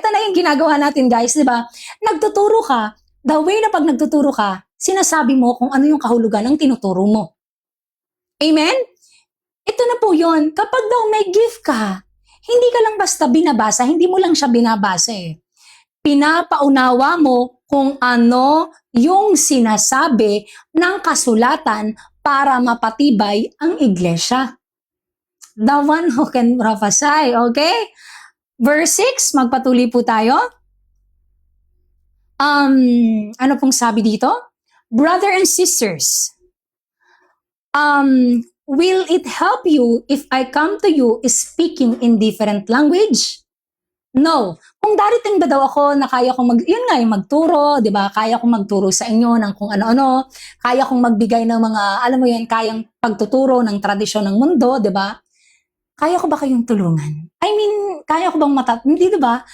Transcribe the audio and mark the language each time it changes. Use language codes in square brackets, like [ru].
[tl] Ito na yung ginagawa natin, guys, di ba? Nagtuturo ka, the way na pag nagtuturo ka, sinasabi mo kung ano yung kahulugan ng tinuturo mo. Amen? Ito na po yun. Kapag daw may gift ka, hindi ka lang basta binabasa, hindi mo lang siya binabasa eh. Pinapaunawa mo kung ano yung sinasabi ng kasulatan para mapatibay ang iglesia. [en] The one who can prophesy, okay? Verse 6, [tl] magpatuloy po tayo. Ano pong sabi dito? [en] Brother and sisters, will it help you if I come to you speaking in different language? No. [tl] Kung darating ba daw ako na kaya kong yun nga yung magturo, di ba? Kaya kong magturo sa inyo ng kung ano-ano, kaya kong magbigay ng mga, alam mo yan, kayang pagtuturo ng tradisyon ng mundo, di ba? Kaya ko ba kayong tulungan? I mean, kaya ko bang hindi, di ba?